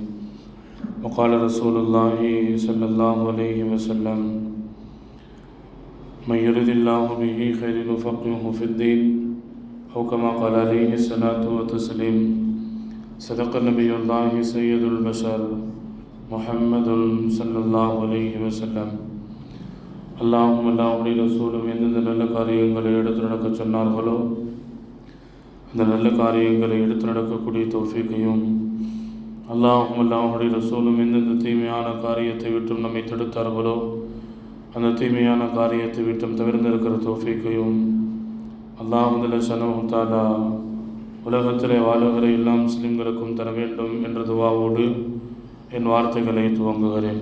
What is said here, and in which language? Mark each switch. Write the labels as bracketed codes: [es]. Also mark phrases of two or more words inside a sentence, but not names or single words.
[ar] وقال رسول الله صلى الله عليه وسلم: من يرد الله به خير يفقهه في الدين، أو كما قال عليه الصلاة والتسليم. صدق نبي الله سيد البشر محمد صلى الله عليه وسلم. [ta] அல்லாஹும் அல்லாஹுடைய ரசூலும் எந்தெந்த நல்ல காரியங்களை எடுத்து நடக்க சொன்னார்களோ அந்த நல்ல காரியங்களை எடுத்து நடக்கக்கூடிய தௌஃபீக்கையும், அல்லாஹும் அல்லாஹுடைய ரசூலும் எந்தெந்த தீமையான காரியத்தை விட்டும் நம்மை தடுத்தார்களோ அந்த தீமையான காரியத்தை விட்டும் தவிர்ந்திருக்கிற தௌஃபீக்கையும் [ar] الله سبحانه تعالى [ta] உலகத்திலே வாழுகிற எல்லா முஸ்லிம்களுக்கும் தர வேண்டும் என்ற துவாவோடு என் வார்த்தைகளை துவங்குகிறேன்.